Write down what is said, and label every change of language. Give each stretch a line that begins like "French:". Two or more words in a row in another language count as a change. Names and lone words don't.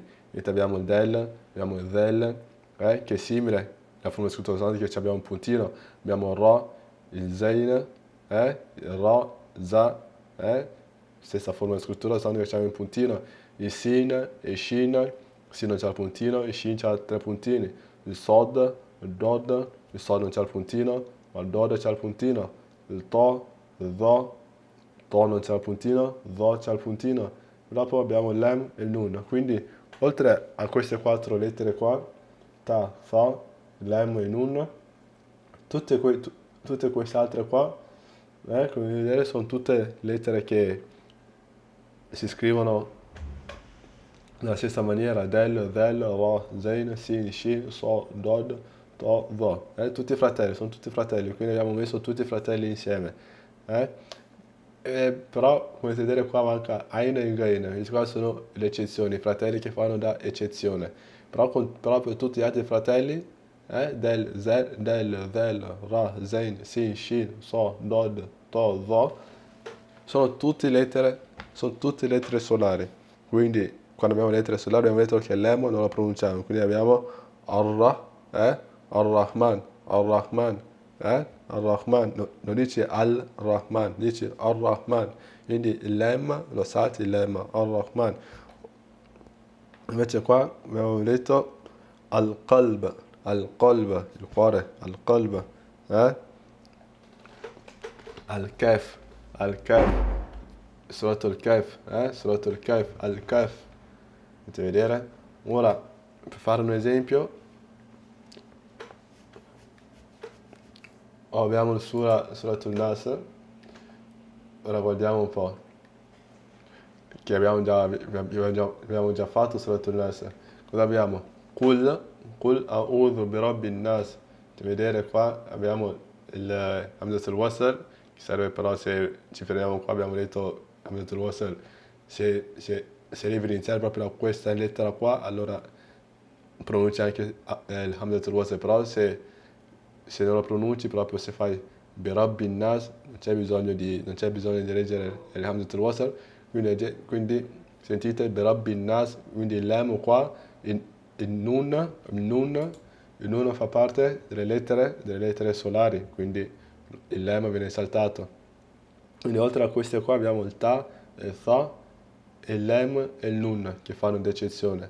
Italian: Mentre abbiamo il del, abbiamo il del, che è simile, la forma di scrittura soltanto che abbiamo un puntino, abbiamo il ro, il zein, il ro, za, stessa forma di scrittura soltanto che abbiamo un puntino, il sin e shin, sin non c'ha il puntino, il shin c'ha 3 puntini, il sod, il dod, il sod non c'ha il puntino, ma il dod c'ha il puntino, il to, il do, to non c'è il puntino, do c'è il puntino, dopo abbiamo l'em e il nun, quindi oltre a queste 4 lettere qua, ta, fa, l'em e il nun, tutte queste altre qua, come vedete sono tutte lettere che si scrivono nella stessa maniera, del,
Arabic: را زين سين شين صا ضاد طا ظا,
Italian: tutti fratelli, sono tutti fratelli, quindi abbiamo messo tutti i fratelli insieme, però come potete vedere qua manca Ain e Gain, queste qua sono le eccezioni, i fratelli che fanno da eccezione, però per tutti gli altri fratelli, del, zel, del, vel, ra,
Arabic: زين سين شين صا ضاد طا ظا,
Italian: sono tutte lettere solari, quindi quando abbiamo lettere solari abbiamo detto che l'emo non lo pronunciamo, quindi abbiamo Ar-Ra, Ar-Rahman, Ar-Rahman, Ar-Rahman, non dici Al-Rahman, dici Ar-Rahman, quindi il lemma lo salti il lemma, Ar-Rahman. Invece qua abbiamo detto Al-Qalb, Al-Qalb, il cuore, Al-Qalb, Al-Kef, Al-Kef, Surat al-Kef, Surat al-Kef, Al-Kef, potete vedere? Ora, per fare un esempio, abbiamo il Surat al-Nasr, ora guardiamo un po', che abbiamo già fatto Surat al-Nasr. Cosa abbiamo?
Arabic: قل أعوذ برب الناس.
Italian: Potete vedere qua abbiamo il Hamzat al-Wasl, che serve però se ci fermiamo qua, abbiamo detto Hamzat al-Wasl, se devi iniziare proprio da questa lettera qua, allora pronunci anche il Hamzat al-Wasl, però se non lo pronunci proprio, se fai
Arabic: برب الناس,
Italian: non c'è bisogno di leggere il Hamzat al-Wasl, quindi sentite
Arabic: برب الناس,
Italian: quindi il lemo qua, il nun fa parte delle lettere solari, quindi il lemma viene saltato. Quindi oltre a queste qua abbiamo il ta, il tha, il lem e il nun che fanno d'eccezione.